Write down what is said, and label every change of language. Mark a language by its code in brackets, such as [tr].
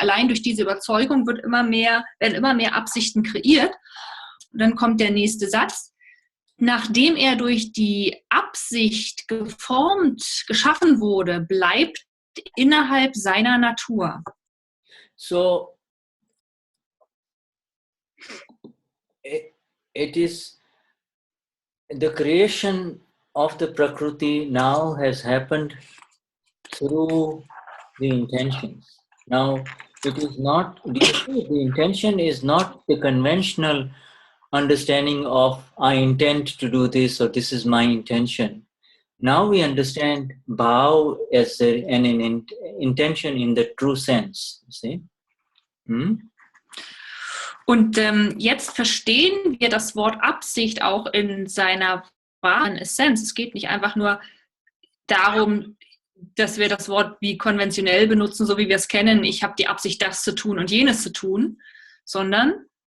[de] Allein durch diese Überzeugung werden immer mehr Absichten kreiert. Und dann kommt der nächste Satz. Nachdem er durch die Absicht geschaffen wurde, bleibt innerhalb seiner Natur. [en] So, it is the creation of the Prakruti now has happened through the intentions. Now, it is not, the intention is not the conventional understanding of I intend to do this or this is my intention. Now we understand bhaav as an intention in the true sense. See? [de] Und jetzt verstehen wir das Wort Absicht auch in seiner wahren Essenz. Es geht nicht einfach nur darum, dass wir das Wort wie konventionell benutzen, so wie wir es kennen, ich habe die Absicht, das zu tun und jenes zu tun, sondern